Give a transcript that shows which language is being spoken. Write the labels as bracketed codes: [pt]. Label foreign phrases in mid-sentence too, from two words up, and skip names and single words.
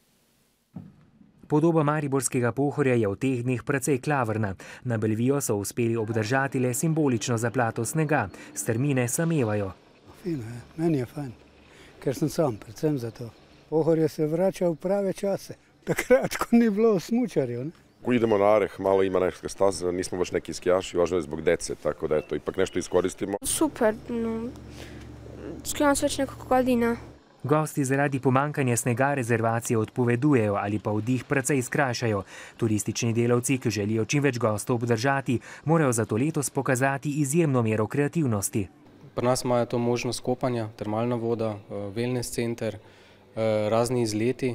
[sl] Podoba mariborskega Pohorja je v teh dneh precej klavrna. Na Belvijo so uspeli obdržati le simbolično zaplato snega. Strmine samevajo. Fino je, meni je fajn, ker sem sam, predvsem za to. Pohorje se vrača v prave čase, takrat, ko ni bilo smučarjev. [sr] Ko idemo na Areh, malo ima neka staza, nismo baš neki skijaši, važno je zbog dece, tako da eto, ipak nešto iskoristimo. Super, skijam se već nekako godina. [sl] Gosti zaradi pomankanja snega rezervacije odpovedujejo ali pa vdih precej skrajšajo. Turistični delavci, ki želijo čim več gostov obdržati, morajo zato letos pokazati izjemno mero kreativnosti. Pri nas imajo to možnost kopanja, termalna voda, wellness center, razni izleti.